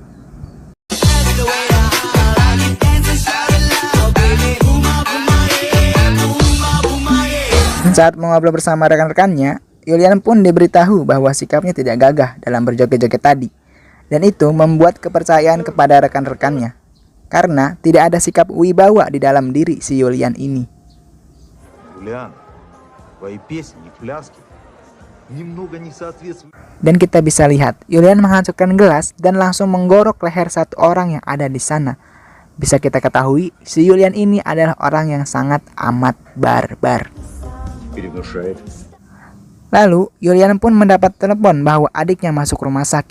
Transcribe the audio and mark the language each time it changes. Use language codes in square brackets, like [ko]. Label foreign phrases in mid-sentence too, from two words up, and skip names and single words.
[id] Saat mengobrol bersama rekan-rekannya, Yulian pun diberitahu bahwa sikapnya tidak gagah dalam berjoget-joget tadi. Dan itu membuat kepercayaan kepada rekan-rekannya. Karena tidak ada sikap wibawa di dalam diri si Yulian ini. [ru] Юлиан, твои песни и пляски немного не соответствуют. [id] Dan kita bisa lihat, Yulian menghancurkan gelas dan langsung menggorok leher satu orang yang ada di sana. Bisa kita ketahui, si Yulian ini adalah orang yang sangat amat barbar. [ru] Перенушает. [id] Lalu, Yulian pun mendapat telepon bahwa adiknya masuk rumah sakit.